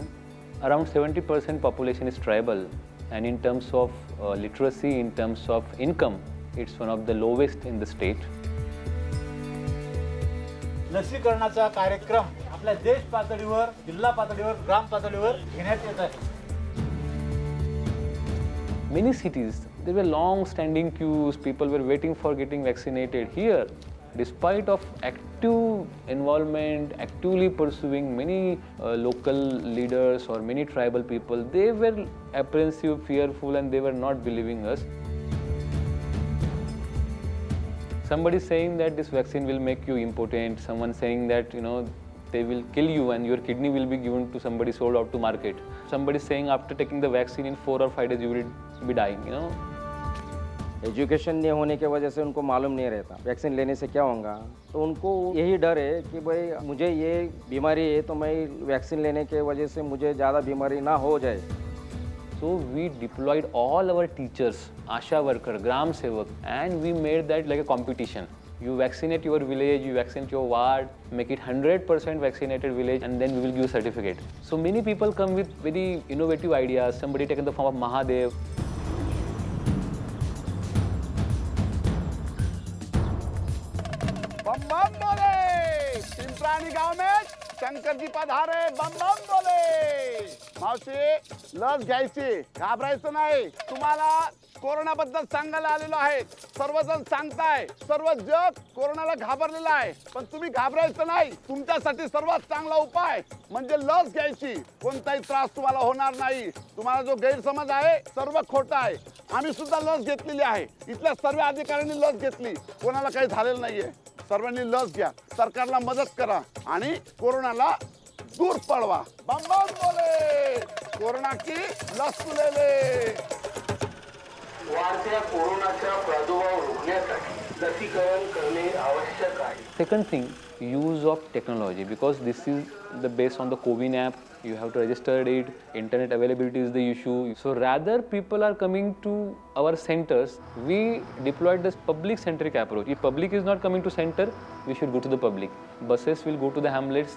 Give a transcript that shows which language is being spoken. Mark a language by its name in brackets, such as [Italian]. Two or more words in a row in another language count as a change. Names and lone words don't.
[English] Around 70% population is tribal, and in terms of literacy, in terms of income, it's one of the lowest in the state. [Marathi] लसीकरणाचा कार्यक्रम आपल्या देश पातळीवर, जिल्हा पातळीवर, ग्राम पातळीवर घेण्यात येत आहे. [English] Many cities, there were long-standing queues, people were waiting for getting vaccinated. Here, despite of active involvement, actively pursuing many local leaders or many tribal people, they were apprehensive, fearful, and they were not believing us. Somebody saying that this vaccine will make you impotent, someone saying that, they will kill you and your kidney will be given to somebody, sold out to market. Somebody saying after taking the vaccine in 4 or 5 days you will be dying, [Hindi] एजुकेशन नहीं होने की वजह से उनको मालूम नहीं रहता वैक्सीन लेने से क्या होगा, तो उनको यही डर है कि भाई मुझे ये बीमारी है तो मैं वैक्सीन लेने के वजह से मुझे ज़्यादा बीमारी ना हो जाए. [English] So we deployed all our teachers, Asha worker, Gram Sevak, and we made that like a competition. You vaccinate your village, you vaccinate your ward, make it 100% vaccinated village, and then we will give you a certificate. So many people come with very innovative ideas. Somebody taken the form of Mahadev. [Hindi] बम बम बोले, पिंपरानी गांव में शंकर जी पधारे, बम बम बोले. [Marathi] मावशी, लस घ्यायची, घाबरायचं नाही. तुम्हाला कोरोनाबद्दल सांगायला आलेलो आहे. सर्वजण सांगताय, सर्व जग कोरोनाला घाबरलेलं आहे, पण तुम्ही घाबरायचं नाही. तुमच्यासाठी सर्वात चांगला उपाय म्हणजे लस घ्यायची. कोणताही त्रास तुम्हाला होणार नाही. तुम्हाला जो गैरसमज आहे सर्व खोटा आहे. आम्ही सुद्धा लस घेतलेली आहे. इथल्या सर्व अधिकाऱ्यांनी लस घेतली, कोणाला काही झालेलं नाहीये. सर्वांनी लस घ्या, सरकारला मदत करा आणि कोरोनाला दूर पळवा. [Hindi] बम बम बोले, कोरोना की लस ले ले. [Marathi] वाढत्या कोरोनाचा प्रादुर्भाव रोखण्यासाठी लसीकरण करणे आवश्यक आहे. [English] Second thing, use of technology, because this is the based on the CoWIN app. You have to register it. Internet availability is the issue. So rather people are coming to our centers, we deployed this public-centric approach. If public is not coming to center, we should go to the public. Buses will go to the hamlets.